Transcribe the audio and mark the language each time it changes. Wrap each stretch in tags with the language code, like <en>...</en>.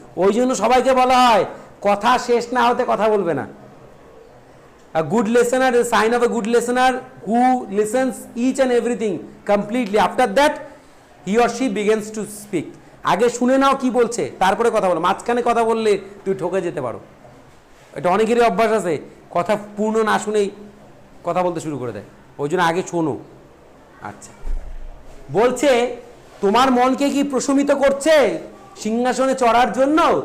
<bn>ওই জন্য সবাইকে বলা হয় কথা শেষ না হতে কথা বলবে না।</bn> <en>A good listener is a sign of a good listener who listens each and everything completely. After that, he or she begins to speak.</en> <bn>আগে শুনে নাও কি বলছে, তারপরে কথা বলো। মাঝখানে কথা বললে তুই ঠকে যেতে পারো। এটা অনেকেরই অভ্যাস আছে, কথা পূর্ণ না শুনেই কথা বলতে শুরু করে দেয়। ওই জন্য আগে শোনো। আচ্ছা, বলছে তোমার মনকে কি প্রশমিত করছে সিংহাসনে চড়ার জন্য?</bn>